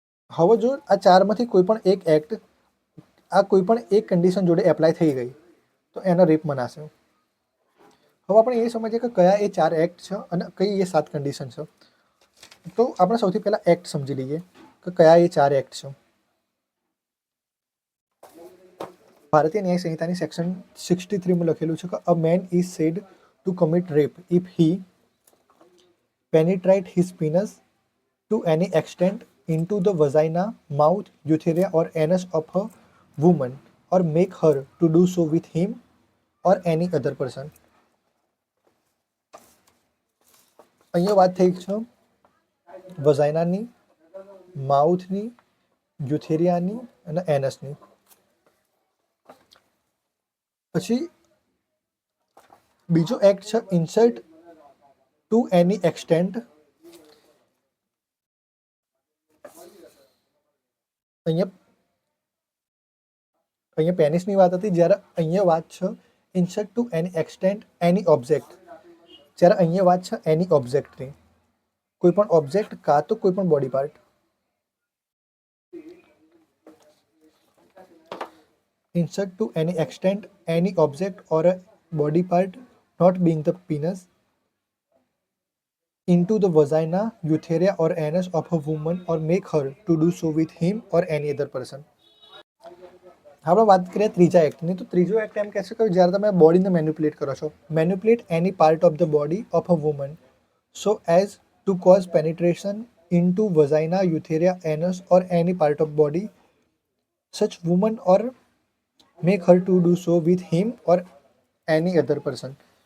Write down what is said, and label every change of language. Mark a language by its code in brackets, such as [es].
[gu] હવે જો આ 4માંથી કોઈ પણ એક એક્ટ કોઈ પણ એક કન્ડિશન જોડે એપ્લાય થઈ ગઈ તો એનો રેપ મનાશે. હવે આપણે એ સમજીએ કે કયા એ 4 એક્ટ છે અને કઈ એ 7 કન્ડિશન છે. તો આપણે સૌથી પહેલાં એક્ટ સમજી લઈએ કે કયા એ 4 એક્ટ છે. ભારતીય ન્યાય સંહિતાની સેક્શન 63માં લખેલું છે કે [en] A man is said to commit rape if he penetrate his penis to any extent into the vagina, mouth, urethra or anus of a woman or make her to do so with him or any other person. [gu] અહીંયા વાત થઈ છે વજાઇનાની, માઉથની, યુથેરિયાની અને એનસની. પછી બીજો act છે [en] Insult to any extent. [gu] અહીંયા પેનિસની વાત હતી, જ્યારે અહીંયા વાત છે [en] insult to any extent any object, [gu] જ્યારે અહીંયા વાત છે એની ઓબ્જેક્ટની. કોઈ પણ ઓબ્જેક્ટ કાં તો કોઈ પણ body part. [en] Insert to any extent any object or a body part not being the penis into the vagina, urethra or anus of a woman or make her to do so with him or any other person. [gu] આપણે વાત કરીએ ત્રીજા એક્ટની. તો ત્રીજો act એમ કહે છે કે જ્યારે તમે બોડીને મેન્યુપ્યુલેટ કરો છો, [en] Manipulate any part of the body of a woman so as to cause penetration into vagina, urethra, anus or any part of body such woman or make her to do so with him or any other person.